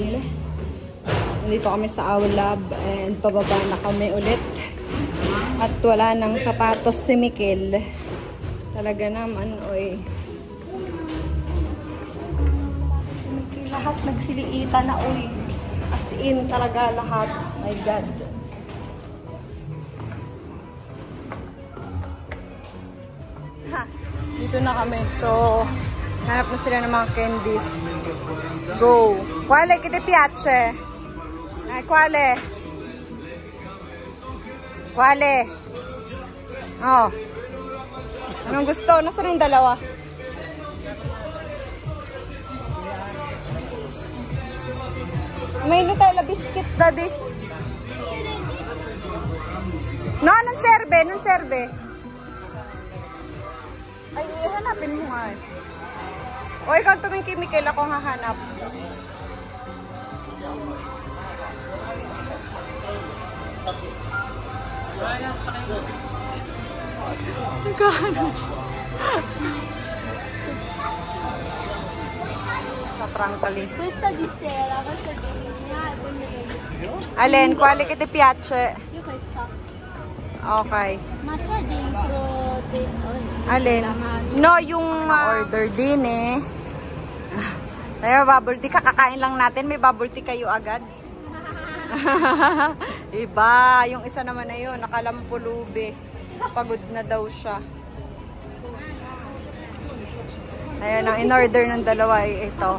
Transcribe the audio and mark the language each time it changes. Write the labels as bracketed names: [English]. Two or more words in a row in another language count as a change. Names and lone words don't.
[Filipino] Nandito kami sa Aulab and pababa na kami ulit. At wala nang sapatos si Mikel. Talaga naman, oy. Lahat nagsiliita na, oy. [English] As in, [Filipino] talaga lahat. [English] My God. [Filipino] Ha, dito na kami. So, hanap na sila ng mga candies. [Italian] Go. Quale che ti piace? Quale? Quale? Oh. [Filipino] Anong gusto? Nasaan yung dalawa? May Nutella biscuits, Daddy. [Italian] No, non serve, non serve. [Filipino] Ay, hanapin mo nga. O, ikaw tumingin kay Mikel, ako hahanap. Naghahanap siya. [English] Frankly. [Italian] Questa di stella, questa di Allen, quale che ti piace? Io questa. Okay. Ma c'è dentro Allen? No, [Filipino] yung order din eh. Tayo, bubble tea. Kakakain lang natin. May bubble tea kayo agad. Iba. Yung isa naman na yun. Nakalampulubi. Pagod na daw siya. Ayan, ang in-order ng dalawa ay ito.